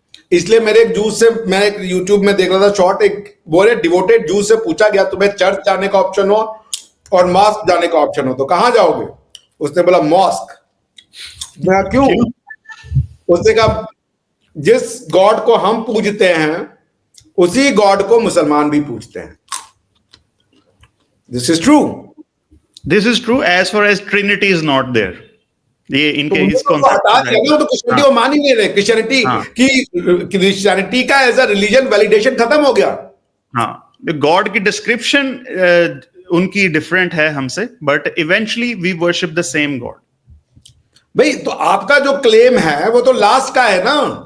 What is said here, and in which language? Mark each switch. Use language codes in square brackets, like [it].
[ur] اس لیے میرے ایک جوز سے, میں ایک یوٹیوب میں دیکھ رہا تھا شارٹ, ایک بولے ڈیووٹیڈ جوز سے پوچھا گیا تمہیں چرچ جانے کا آپشن ہو اور ماسک جانے کا آپشن ہو تو کہاں جاؤ گے؟ اس نے بولا ماسک. میں کیوں؟ اس نے کہا جس گاڈ کو ہم پوجتے ہیں اسی گاڈ کو مسلمان بھی پوجتے ہیں. [en] This is true. This is true as far as Trinity is not there. [ur] یہ ان کے اس کرسچینٹی مان ہی نہیں رہے. کرسچینٹی کا ایز اے ریلیجن ویلیڈیشن ختم ہو گیا. ہاں, گاڈ کی ڈسکرپشن ان کی ڈفرینٹ ہے ہم سے, but eventually we worship the same God. بھائی تو آپ کا جو کلیم ہے وہ تو لاسٹ کا ہے نا.